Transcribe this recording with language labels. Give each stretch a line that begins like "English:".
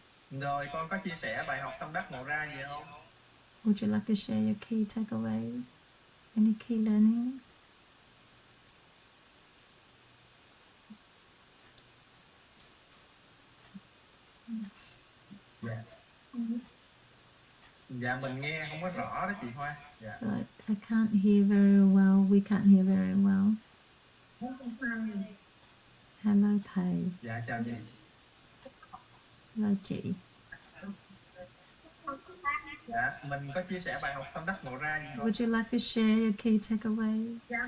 Vietnamese: Rồi con có chia sẻ bài học tâm đắc ngộ ra gì không?
English: Would you like to share your key takeaways? Any key learnings?
Vietnamese: Dạ. Dạ mình nghe không có rõ đó chị Hoa. Dạ.
English: But I can't hear very well. We can't hear very well. Hello thầy.
Vietnamese: Dạ chào chị.
English: Hello chị.
Vietnamese: Dạ, mình có chia sẻ bài học tâm đắc ngộ ra gì không?
English: Would you like to share your key takeaways?